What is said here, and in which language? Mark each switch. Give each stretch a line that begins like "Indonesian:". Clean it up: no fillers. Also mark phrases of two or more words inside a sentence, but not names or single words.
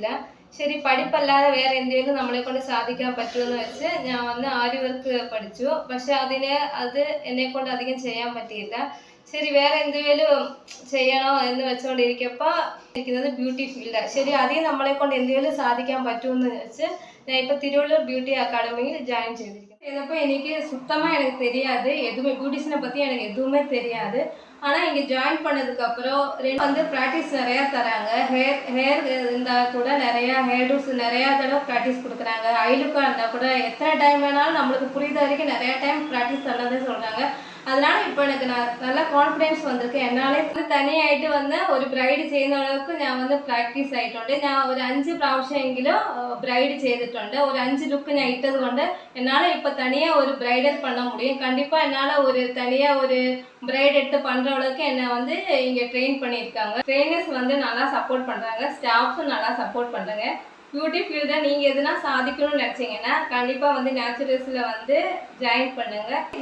Malayalam: ശരി, പഠിപ്പല്ലാതെ വേറെ എന്തെങ്കിലും നമ്മളെ കൊണ്ട് സാധിക്കാൻ പറ്റുമെന്ന് വെച്ച് ഞാൻ വന്ന് ആരി വർക്ക് പഠിച്ചു. പക്ഷെ അത് എന്നെ കൊണ്ട് അധികം ചെയ്യാൻ പറ്റിയില്ല. ശരി, വേറെ എന്തെങ്കിലും ചെയ്യണോ എന്ന് വെച്ചുകൊണ്ടിരിക്കപ്പോൾ ഇരിക്കുന്നത് ബ്യൂട്ടി ഫീൽഡാണ്. ശരി, അതിൽ നമ്മളെ കൊണ്ട് എന്തെങ്കിലും സാധിക്കാൻ പറ്റുമെന്ന് വെച്ച് ഞാൻ
Tamil: இப்போ திருவள்ளூர் பியூட்டி அகாடமியில் ஜாயின் செய்திருக்கேன். இதப்போ எனக்கு சுத்தமாக எனக்கு தெரியாது, எதுவுமே பியூட்டிஷனை பற்றி எனக்கு எதுவுமே தெரியாது. ஆனால் இங்கே ஜாயின் பண்ணதுக்கப்புறம் வந்து ப்ராக்டிஸ் நிறையா தராங்க. ஹேர் இருந்தால் கூட நிறையா ஹேர் டூஸ் நிறையா தடவை ப்ராக்டிஸ் கொடுக்குறாங்க. ஐலுக்காக இருந்தால் கூட எத்தனை டைம் வேணாலும் நம்மளுக்கு புரியுத வரைக்கும் நிறையா டைம் ப்ராக்டிஸ் பண்ணதை சொல்கிறாங்க. அதனால இப்போ எனக்கு நல்லா கான்ஃபிடன்ஸ் വന്നിருக்கு.
Malayalam: എന്നാലേ തനിയായിട്ട് വന്ന് ഒരു ബ്രൈഡ് ചെയ്യുന്ന அளவுக்கு ഞാൻ വന്ന് പ്രാക്ടീസ് ആയിട്ടുണ്ട്. ഞാൻ ഒരു 5 പ്രാവശ്യമെങ്കിലും ബ്രൈഡ് ചെയ്തിട്ടുണ്ട്. ഒരു 5 ലുക്ക് ഞാൻ ഇട്ടത് കൊണ്ട്
Tamil: என்னால் இப்போ தனியாக ஒரு ப்ரைடல் பண்ண முடியும். கண்டிப்பாக என்னால் ஒரு தனியாக ஒரு ப்ரைட் எடுத்து பண்ணுற அளவுக்கு என்னை வந்து இங்கே ட்ரெயின் பண்ணியிருக்காங்க. ட்ரெயினர்ஸ் வந்து நல்லா சப்போர்ட் பண்ணுறாங்க, ஸ்டாஃப்ஸும் நல்லா சப்போர்ட் பண்ணுறாங்க. பியூட்டி ஃபீல்டில் நீங்கள் எதுனா சாதிக்கணும்னு நினச்சிங்கன்னா கண்டிப்பாக வந்து நேச்சுரல்ஸில் வந்து ஜாயின் பண்ணுங்கள்.